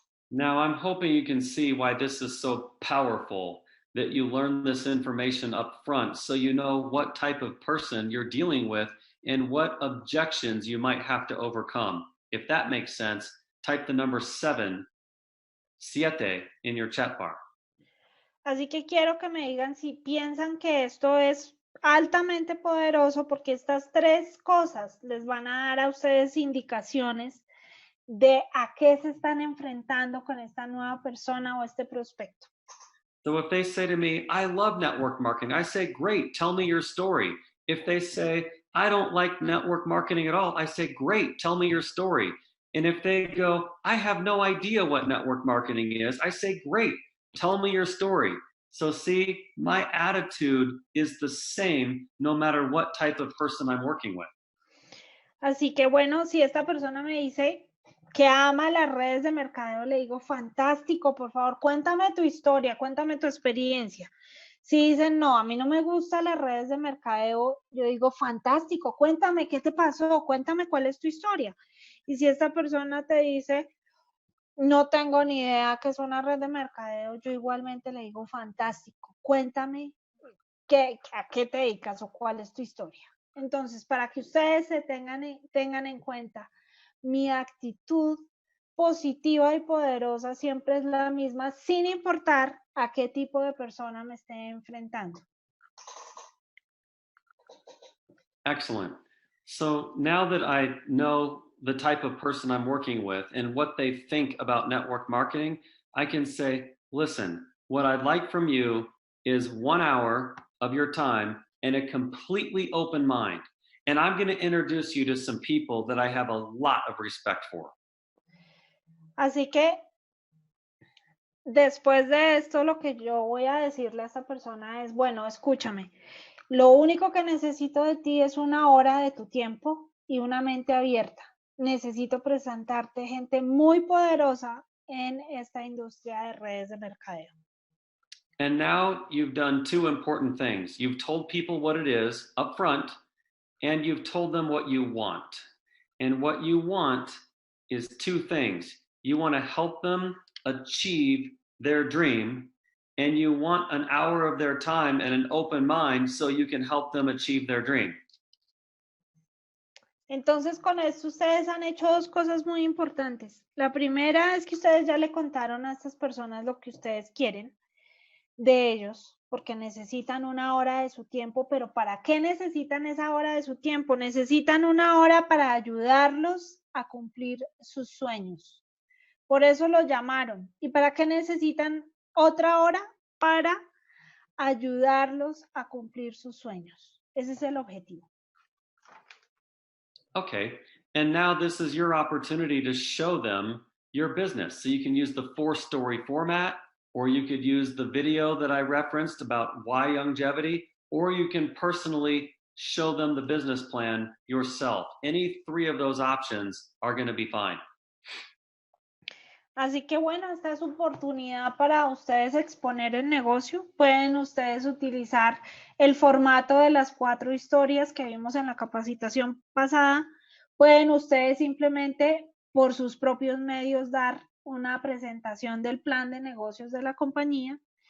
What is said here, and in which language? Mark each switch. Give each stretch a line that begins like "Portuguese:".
English: Now, I'm hoping you can see why this is so powerful, that you learn this information up front so you know what type of person you're dealing with and what objections you might have to overcome. If that makes sense, type the number 7 in your chat bar.
Spanish: Así que quiero que me digan si piensan que esto es altamente poderoso, porque estas 3 cosas les van a dar a ustedes indicaciones de a qué se están enfrentando con esta nueva persona o este prospecto.
English: So if they say to me, I love network marketing, I say, great, tell me your story. If they say, I don't like network marketing at all, I say, great, tell me your story. And if they go, I have no idea what network marketing is, I say, great, tell me your story. So see, my attitude is the same no matter what type of person I'm working with.
Spanish: Así que bueno, si esta persona me dice que ama las redes de mercadeo, le digo, fantástico, por favor, cuéntame tu historia, cuéntame tu experiencia. Si dicen, no, a mí no me gustan las redes de mercadeo, yo digo, fantástico, cuéntame qué te pasó, cuéntame cuál es tu historia. Y si esta persona te dice, no tengo ni idea qué es una red de mercadeo, yo igualmente le digo, fantástico, cuéntame a qué te dedicas o cuál es tu historia. Entonces, para que ustedes se tengan en cuenta, mi actitud positiva y poderosa siempre es la misma, sin importar a qué tipo de persona me esté enfrentando.
English: Excellent. So now that I know the type of person I'm working with and what they think about network marketing, I can say, listen, what I'd like from you is 1 hour of your time and a completely open mind. And I'm going to introduce you to some people that I have a lot of respect for.
Spanish: Así que después de esto, lo que yo voy a decirle a esta persona es, bueno, escúchame, lo único que necesito de ti es 1 hora de tu tiempo y una mente abierta. Necesito presentarte gente muy poderosa en esta industria de redes de mercadeo.
English: And now you've done 2 important things. You've told people what it is up front, and you've told them what you want. And what you want is 2 things. You want to help them achieve their dream, and you want 1 hour of their time and an open mind so you can help them achieve their dream.
Spanish: Entonces, con esto ustedes han hecho 2 cosas muy importantes. La primera es que ustedes ya le contaron a estas personas lo que ustedes quieren de ellos, porque necesitan 1 hora de su tiempo, pero ¿para qué necesitan esa hora de su tiempo? Necesitan 1 hora para ayudarlos a cumplir sus sueños. Por eso los llamaron. ¿Y para qué necesitan otra hora? para ayudarlos a cumplir sus sueños. Ese es el objetivo.
English: Okay, and now this is your opportunity to show them your business. So you can use the 4-story format, or you could use the video that I referenced about why Youngevity, or you can personally show them the business plan yourself. Any 3 of those options are going to be fine.
Spanish: Así que bueno, esta es su oportunidad para ustedes exponer el negocio. Pueden ustedes utilizar el formato de las 4 historias que vimos en la capacitación pasada. Pueden ustedes simplemente por sus propios medios dar una presentación del plan de negocios de la compañía.